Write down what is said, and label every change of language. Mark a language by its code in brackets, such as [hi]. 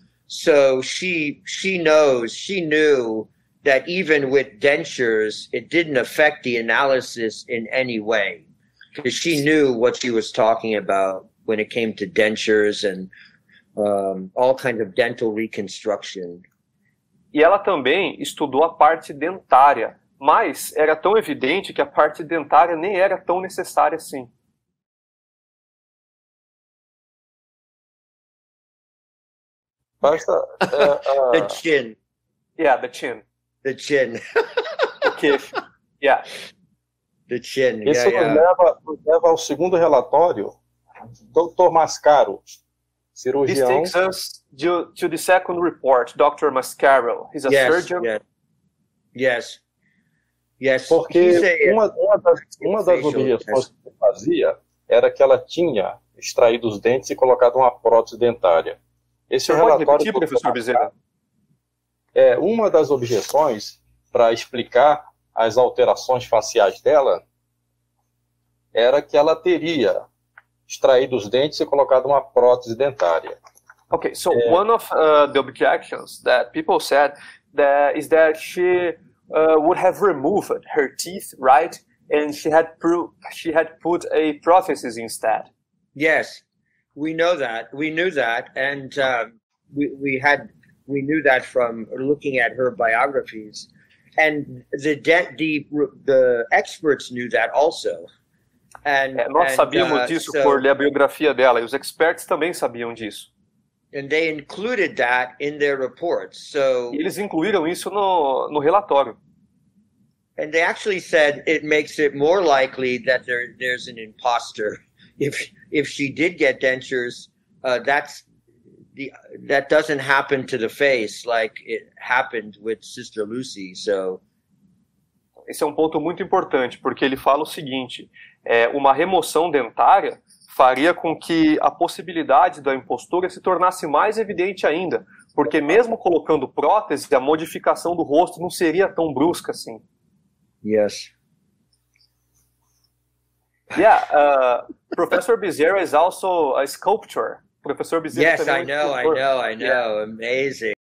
[en] So she knew that even with dentures, it didn't affect the analysis in any way, because she knew what she was talking about when it came to dentures and all kinds of dental reconstruction. [pt] E ela também estudou a parte dentária, mas era tão evidente que a parte dentária nem era tão necessária assim. Basta [en] the chin. Yeah, the chin. The chin. Okay. Yeah. The chin. [pt] Isso nos leva ao segundo relatório, Dr. Mascaro. [en] This [pt] cirurgião. [en] takes us to the second report, Dr. Mascaro. He's a surgeon. Yes. [pt] Porque uma das objeções que ele fazia era que ela tinha extraído os dentes e colocado uma prótese dentária. Esse Você pode repetir, professor Bezerra? Uma das objeções para explicar as alterações faciais dela era que ela teria extraído os dentes e colocado uma prótese dentária. [en] Okay, so one of the objections that people said is that she would have removed her teeth, right? And she had put a prosthesis instead. Yes, we know that. We knew that, and we knew that from looking at her biographies, and the experts knew that also. [pt] Nós sabíamos disso por ler a biografia dela, e os experts também sabiam disso. [en] And they included that in their reports. So [pt] e eles incluíram isso no relatório. [en] And they actually said it makes it more likely that there's an imposter. If she did get dentures, that doesn't happen to the face like it happened with Sister Lucy. So [pt] esse é um ponto muito importante, porque ele fala o seguinte: uma remoção dentária faria com que a possibilidade da impostura se tornasse mais evidente ainda, porque mesmo colocando prótese, a modificação do rosto não seria tão brusca assim. [en] Yes. Yeah, Professor Bezerra is also a sculptor. Professor Bezerra yes, I know. Yeah. Amazing.